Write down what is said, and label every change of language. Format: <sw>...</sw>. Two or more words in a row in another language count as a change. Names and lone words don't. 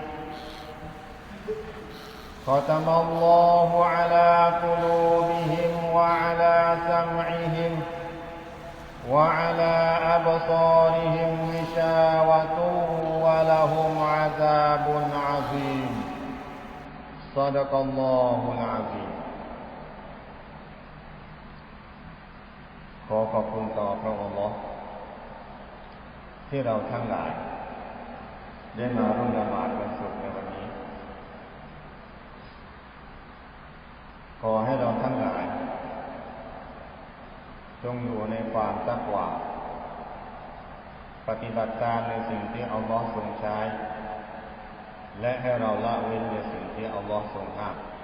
<ar>ختم الله على قلوبهم وعلى سمعهم وعلى أبصارهم غشاوة ولهم عذاب عظيم صدق الله العظيم</ar> <th>ขอขอบคุณต่อพระองค์อัลเลาะห์ที่เราทั้งหลายได้มาร่วมละหมาดวันศุกร์ในวันนี้ ขอให้เราทั้งหลายจงอยู่ในความตักวาปฏิบัติตามในสิ่งที่อัลลอฮ์ทรงใช้และให้เราละเว้นในสิ่งที่อัลลอฮ์ทรงห้าม</th>